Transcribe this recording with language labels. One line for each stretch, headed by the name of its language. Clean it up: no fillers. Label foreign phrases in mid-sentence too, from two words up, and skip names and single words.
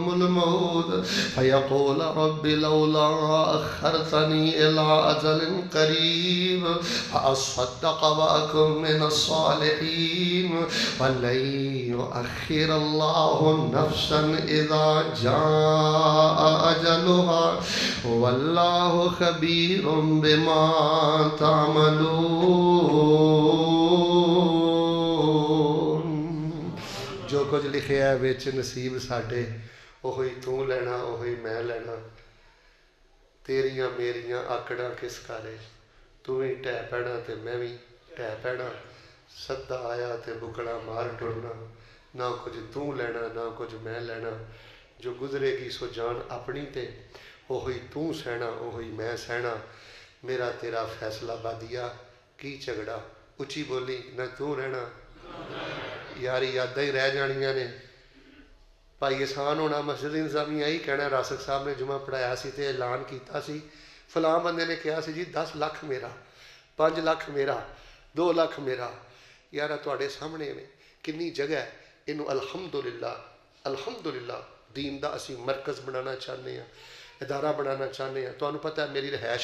Arabic: الموت فیقول رب لولا اخرتنی الى اجل قریب فاصدق واکن من الصالحین وَلَن يُؤَخِّرَ اللَّهُ نَفْسًا إِذَا جَاءَ أَجَلُهَا وَاللَّهُ خَبِيرٌ بِمَا تَعْمَلُونَ۔
Punjabi: جو کچھ لکھیا ہے وچ نصیب ساڈے اوہی تو لینا اوہی میں لینا، تیریاں میریاں آکڑاں کس کارے، تو ہی ٹہ پینا تے میں بھی ٹہ پینا، سدا آیا تے بکڑا مار ٹرنا، نہ کچھ تو لینا نہ کچھ میں لینا، جو گزرے گی سو جان اپنی تے اوہی تو سہنا اوہی میں سہنا، میرا تیرا فیصلہ بادیا کی جھگڑا، اچھی بولی نہ تو رہنا، یاری یاداں ہی رہ جانیاں نے۔ بھائی احسان ہونا مسجد انتظامیہ یہی کہنا، راسک صاحب نے جمعہ پڑھایا سی تے اعلان کیتا سی، فلاں بندے نے کہا سی جی 10 لاکھ میرا، 5 لاکھ میرا، 2 لاکھ میرا۔ یارہ تواڈے سامنے میں کنی جگہ ہے، انہوں الحمدللہ دین دا اسی مرکز بنانا چاہنے ہیں، ادارہ بنانا چاہنے ہیں۔ تانوں پتہ ہے میری رہائش